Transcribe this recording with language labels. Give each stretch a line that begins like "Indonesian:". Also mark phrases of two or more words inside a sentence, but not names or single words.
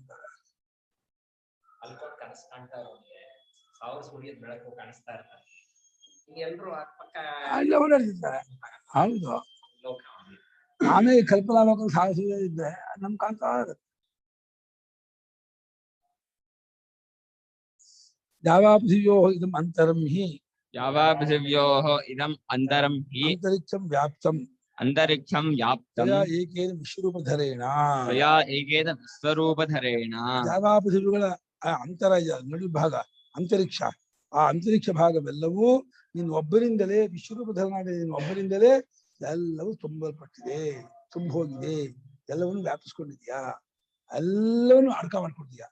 Kannada: ಕನಸು ಕಾಣ್ತಾ ಇರೋರಿಗೆ ಸಾವಿರ ಸೂರ್ಯದ ಬೆಳಕು ಕಾಣಿಸ್ತಾ ಇರ್ತಾರೆ. ಎಲ್ರು ಅಲ್ಲೇ ಓಡಾಡ್ತಿರ್ತಾರೆ. ಹೌದು, ಆಮೇಲೆ ಕಲ್ಪನಾ ಲೋಕ ಸಾವಿರ ಸೂರ್ಯ ಇದ್ರೆ ನಮ್ ಕಾಣ್ತಾ ಇರುತ್ತೆ.
Sanskrit: ಯಾವಾ ಪೃಥಿವ್ಯೋಃ ಇದಂ ಅಂತರಂ ಹಿ. ಯಾವಾ ಪೃಥಿವ್ಯೋಃ ಇದಂ ಅಂತರಂ ಹಿ ಅಂತರಿಕ್ಷಂ ವ್ಯಾಪ್ತಂ. ಅಂತರಿಕ್ಷಂ ವ್ಯಾಪ್ತಂ ತ್ವಯಾ ಏಕೇನ ವಿಶ್ವರೂಪಧರೇಣ. ತ್ವಯಾ ಏಕೇನ ವಿಶ್ವರೂಪಧರೇಣ.
Kannada: ಯಾವಾ ಪೃಥಿವಿಗಳ ಅಂತರ ನಡು ಭಾಗ ಅಂತರಿಕ್ಷ, ಆ ಅಂತರಿಕ್ಷ ಭಾಗವೆಲ್ಲವೂ ನಿನ್ನ ಒಬ್ಬರಿಂದಲೇ, ವಿಶ್ವರೂಪಧರನಾದ ನಿನ್ನ ಒಬ್ಬರಿಂದಲೇ ಎಲ್ಲವೂ ತುಂಬಲ್ಪಟ್ಟಿದೆ, ತುಂಬ ಹೋಗಿದೆ. ಎಲ್ಲವನ್ನು ವ್ಯಾಪಿಸ್ಕೊಂಡಿದ್ಯಾ, ಎಲ್ಲವನ್ನು ಅಡ್ಕ ಮಾಡ್ಕೊಡ್ತೀಯ.